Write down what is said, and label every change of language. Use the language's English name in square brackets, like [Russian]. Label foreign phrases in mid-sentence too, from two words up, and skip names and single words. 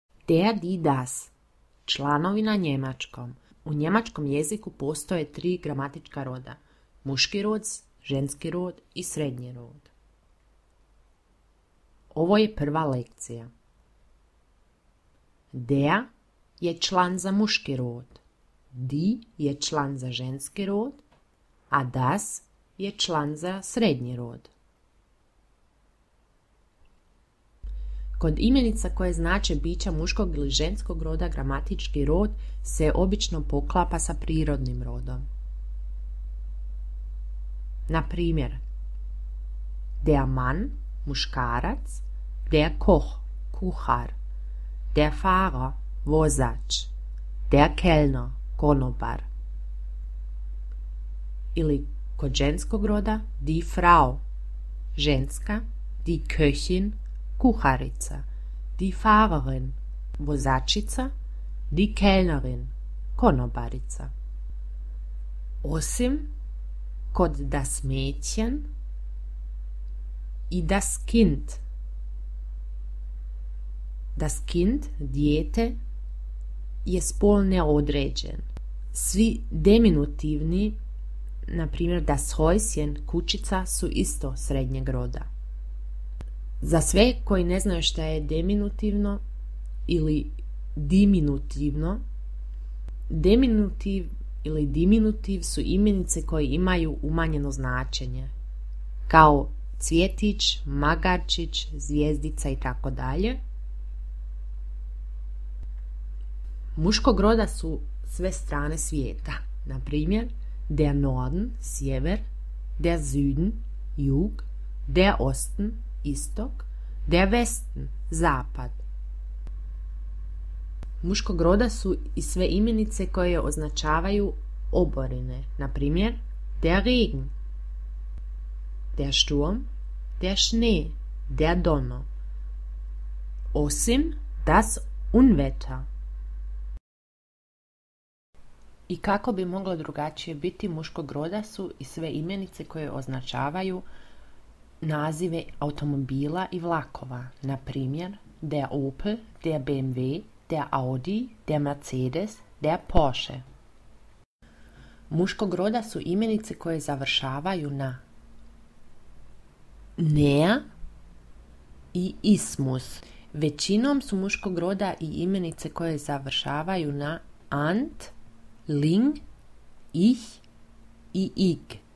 [German] Der, die, das. [Croatian] Članovi na njemačkom. U njemačkom jeziku postoje 3 gramatička roda. Muški rod, ženski rod i srednji rod. Ovo je prva lekcija. Der je član za muški rod. Die je član za ženski rod, a das je član za srednji rod. Kod imenica koje znače bića muškog ili ženskog roda gramatički rod se obično poklapa sa prirodnim rodom. Na primjer, [German] der Mann, muškarac, der Koch, kuhar, der Fahrer, vozač, der Kellner, [Croatian] konobar. Ili kod ženskog roda [German] die Frau, ženska, die Köchin, kuharica, die Fahrerin, vozačica, die Kellnerin, [Croatian] konobarica. Osim kod [German] das Mädchen [Croatian] i [German] das Kind. Das Kind, [Croatian] dijete, je spol neodređen. Svi deminutivni, na primjer [German] das Häuschen, [Croatian] kućica, su isto srednjeg roda. Za sve koji ne znaju šta je deminutivno ili diminutivno, deminutiv ili diminutiv su imenice koje imaju umanjeno značenje, kao cvjetić, magarčić, zvijezdica i tako dalje. Muškog roda su sve strane svijeta, na primjer [German] der Norden, [Croatian] sjever, [German] der Süden, [Croatian] jug, [German] der Osten, [Croatian] istok, [German] der Westen, [Croatian] zapad. Muškog roda su i sve imenice koje označavaju oborine, na primjer [German] der Regen, der Sturm, der Schnee, der Donner. [Croatian] Osim [German] das Unwetter. [Croatian] I kako bi moglo drugačije biti, muškog roda su i sve imenice koje označavaju nazive automobila i vlakova, na primjer [German] der Opel, der BMW, der Audi, der Mercedes, der Porsche. [Croatian] Muškog roda su imenice koje završavaju na nea i ismus. Većinom su muškog roda i imenice koje završavaju na ant, ling, ich i ig.